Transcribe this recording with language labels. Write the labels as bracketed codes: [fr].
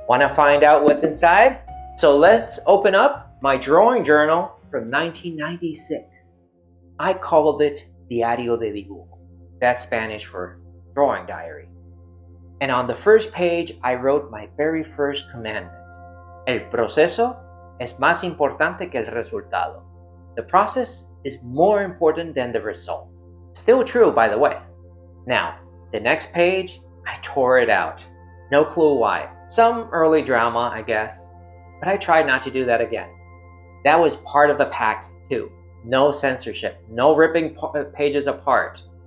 [en] Want to find out what's inside? So let's open up my drawing journal from 1996. I called it Diario de Dibujo. That's Spanish for drawing diary. And on the first page, I wrote my very first commandment. [es] El proceso es más importante que el resultado. [en] The process is more important than the result. Still true, by the way. Now, the next page, I tore it out. No clue why. Some early drama, I guess. But I tried not to do that again. That was part of the pact, too. No censorship. No ripping pages apart.